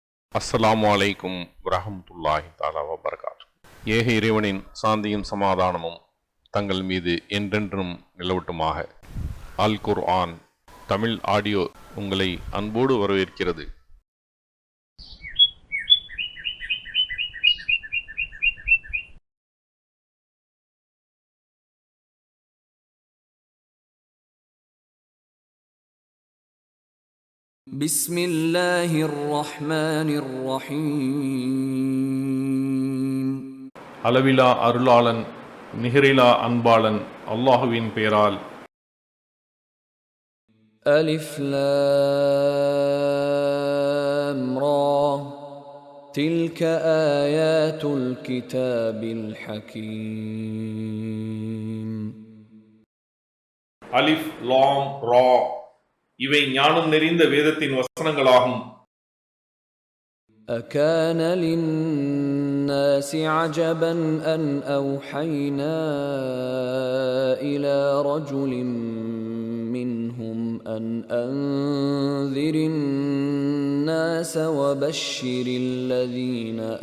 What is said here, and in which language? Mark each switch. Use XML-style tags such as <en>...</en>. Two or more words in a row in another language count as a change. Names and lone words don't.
<ar>السلام عليكم ورحمة الله تعالى وبركاته.</ar> <ta>ஏக இறைவனின் சாந்தியும் சமாதானமும் தங்கள் மீது என்றென்றும் நிலவட்டுமாக. அல் குர்ஆன் தமிழ் ஆடியோ உங்களை அன்போடு வரவேற்கிறது.</ta> <ar>بسم الله الرحمن الرحيم.</ar> <ta>அளவிலா அருளாளன் நிகரிலா அன்பாளன் அல்லாஹுவின் பெயரால்.</ta> <ar>ألف لام را تلك آيات الكتاب الحكيم. ألف لام را</ar> <ta>இவை ஞானம் நிறைந்த வேதத்தின் வசனங்களாகும்.</ta> <ar>أكان للناس عجبا أن أوحينا إلى رجل منهم أن أنذر الناس وبشر الذين</ar>